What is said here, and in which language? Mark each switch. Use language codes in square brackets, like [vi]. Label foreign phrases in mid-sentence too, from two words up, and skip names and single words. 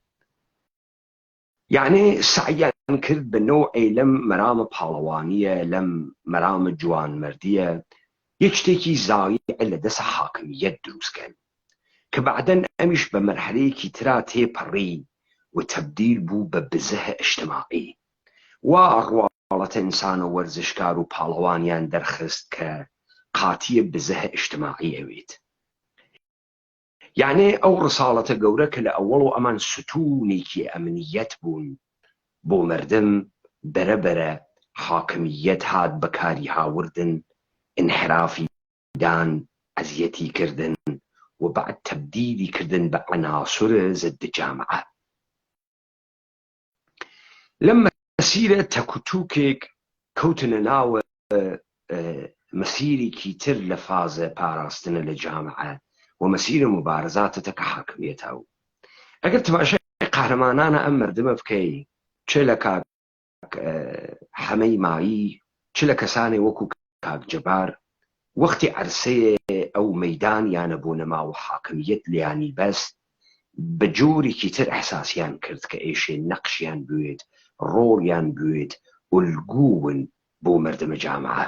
[ckb] یعنی سعیان کرد بە نۆعی لەم مەرامە پاڵەوانیە لەم مەرامە جوانمەردیە یەک شتێکی زایع لە دەسە حاکمیەت دروستکەن کە بعدەن ئەمیش بە مەرحەلەیەکی ترا تێپەڕی و تەبدیل بوو بە بزەهە ئیجتیماعی وا ڕواڵەتە ئینسانە وەرزشکار و پاڵەوانیان دەرخست کە قاتیە بزەهە ئیجتیماعی ئەوێت. یعنی ئەو ڕساڵەتە گەورە کە لە ئەوەڵ و ئەمان ستوونێکی ئەمنیەت بوون بۆ مردم بەرەبەرە حاکمیەت هات بەکاری هاوردن انحرافی دان ئەزیەتی کردن و بعد تبدیلی کردن بە عناصر ضد جامعە. لەم مەسیرە تەکوتوکێک کەوتنە ناوە مەسیرێکی تر لە فازە پاراستنە لە جامعە و مەسیرە مبارزاتە کە حاکمیەتە و ئەگەر تەماشای قەهرەمانانە ئەم مردمە بکەی چ لە کاک حەمەی مایی چ لە کەسانێ وەکو کاک جەبار وەختی عەرسەیە ئەو مەیدانیانە بۆ نەماوە حاکمیەت لیانی بەست بە جۆرێکی تر ئەحساسیان کرد کە ئێشێ نەقشیان بوێت ڕۆڵیان بوێت ئولگوون بۆ مردمە جامعە.